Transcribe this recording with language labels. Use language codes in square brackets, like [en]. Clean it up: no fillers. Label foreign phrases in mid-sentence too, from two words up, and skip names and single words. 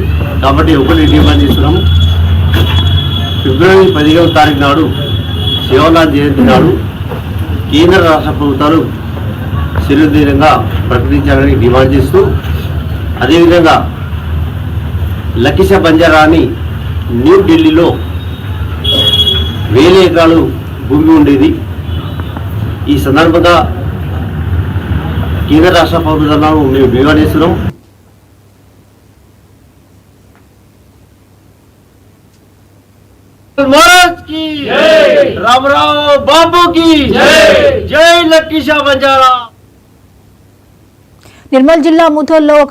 [te] కాబట్టి ఒకటి డిమాండ్ చేస్తున్నాం, ఫిబ్రవరి 15వ తారీఖు నాడు సేవాలాల్ జయంతి నాడు కేంద్ర రాష్ట్ర ప్రభుత్వాలు సెలవు దినంగా ప్రకటించాలని డిమాండ్ చేస్తూ, అదేవిధంగా లకీషా బంజారాని న్యూఢిల్లీలో 1000 ఎకరాలు భూమి ఉండేది. ఈ సందర్భంగా కేంద్ర రాష్ట్ర ప్రభుత్వాలను మేము డిమాండ్ చేస్తున్నాం. [hi] महाराज की जय, रामराव बाबू की जय, जय लकीशा बंजारा। [te] నిర్మల్ జిల్లా ముథోల్లో ఒక